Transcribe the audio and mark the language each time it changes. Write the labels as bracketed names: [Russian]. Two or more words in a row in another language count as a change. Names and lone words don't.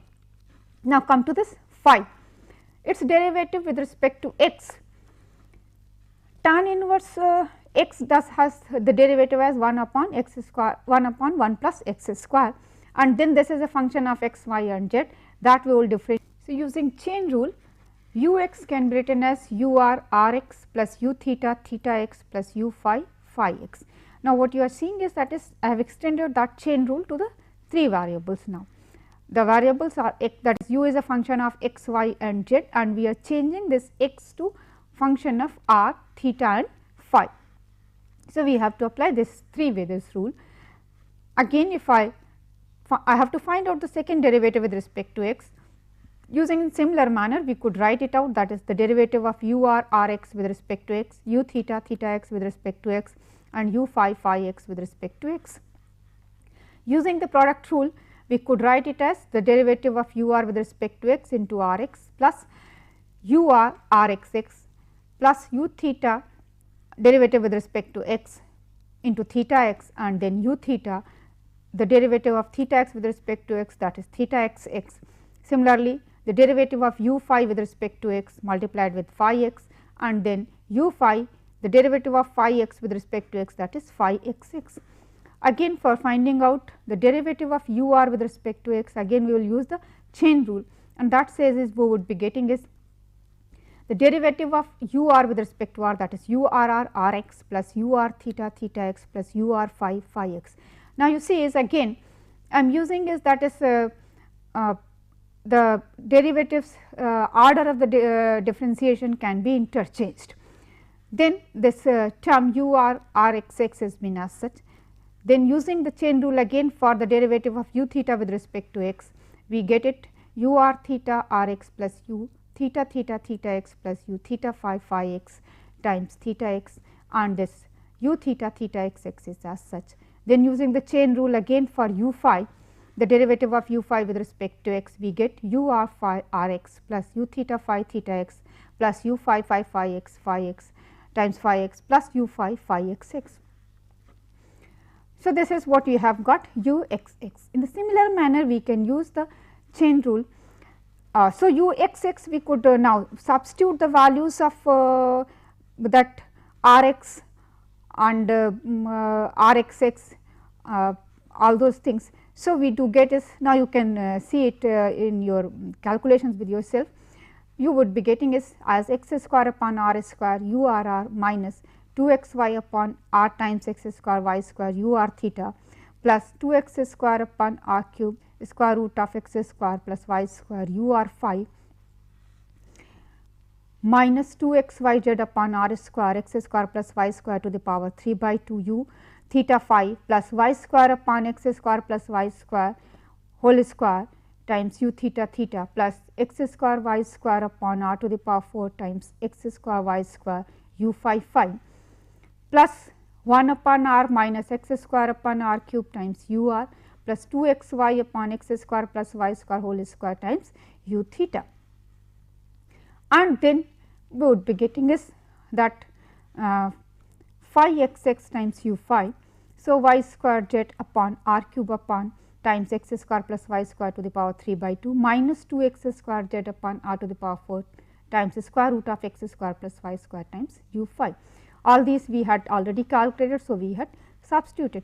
[English] Now, come to this phi, its derivative with respect to x, tan inverse x does has the derivative as 1 upon x square 1 upon 1 plus x square, and then this is a function of x, y and z that we will differentiate. So, using chain rule, u x can be written as u r r x plus u theta theta x plus u phi phi x. Now, what you are seeing is that is I have extended that chain rule to the 3 variables now. The variables are x, that is u is a function of x, y and z, and we are changing this x to function of r, theta and phi. So, we have to apply this 3 way this rule. Again, if I have to find out the second derivative with respect to x. Using similar manner, we could write it out, that is the derivative of u r r x with respect to x, u theta theta x with respect to x and u phi phi x with respect to x. Using the product rule, we could write it as the derivative of u r with respect to x into r x plus u r r x x plus u theta derivative with respect to x into theta x, and then u theta the derivative of theta x with respect to x, that is theta x x. Similarly, the derivative of u phi with respect to x multiplied with phi x, and then u phi the derivative of phi x with respect to x, that is phi x x. Again, for finding out the derivative of u r with respect to x, again we will use the chain rule, and that says is we would be getting is the derivative of u r with respect to r, that is u r r r x plus u r theta theta x plus u r phi phi x. Now, you see is again I am using is that is the derivatives order of the differentiation can be interchanged. Then this term u r r x x has been as such. Then using the chain rule again for the derivative of u theta with respect to x, we get it u r theta r x plus u theta theta theta x plus u theta phi phi x times theta x, and this u theta theta x x is as such. Then using the chain rule again for u phi, the derivative of u phi with respect to x, we get u r phi r x plus u theta phi theta x plus u phi phi phi x times phi x plus u phi phi x x. So, this is what we have got u x x. In the similar manner, we can use the chain rule. So, u x x we could now substitute the values of that r x and r x x, all those things. So, we do get is now you can see it in your calculations with yourself. You would be getting is as x square upon r square u r r minus 2 x y upon r times x square y square u r theta plus 2 x square upon r cube square root of x square plus y square u r phi minus 2 x y z upon r square x square plus y square to the power 3 by 2 u theta phi plus y square upon x square plus y square whole square times u theta theta plus x square y square upon r to the power 4 times x square y square u phi phi plus 1 upon r minus x square upon r cube times u r plus 2 x y upon x square plus y square whole square times u theta. And then we would be getting is that phi x x times u phi. So, y square z upon r cube upon times x square plus y square to the power 3 by 2 minus 2 x square z upon r to the power 4 times the square root of x square plus y square times u phi. All these we had already calculated. So, we had substituted.